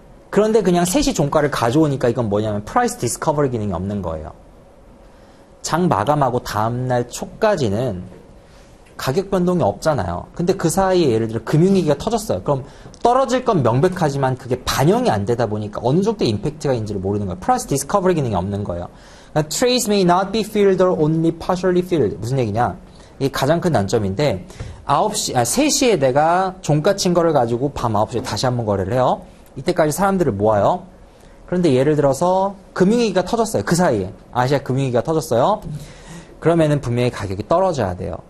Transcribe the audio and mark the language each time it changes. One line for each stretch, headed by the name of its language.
Korean: 그런데 그냥 3시 종가를 가져오니까 이건 뭐냐면 프라이스 디스커버리 기능이 없는 거예요. 장 마감하고 다음날 초까지는 가격 변동이 없잖아요. 근데 그 사이에 예를 들어 금융위기가 터졌어요. 그럼 떨어질 건 명백하지만 그게 반영이 안 되다 보니까 어느 정도 임팩트가 있는지를 모르는 거예요. 프라이스 디스커버리 기능이 없는 거예요. 그러니까
English: trades may not be filled or only partially filled.
Korean: 무슨 얘기냐? 이게 가장 큰 단점인데 3시에 내가 종가 친 거를 가지고 밤 9시에 다시 한번 거래를 해요. 이때까지 사람들을 모아요. 그런데 예를 들어서 금융위기가 터졌어요. 그 사이에 아시아 금융위기가 터졌어요. 그러면은 분명히 가격이 떨어져야 돼요.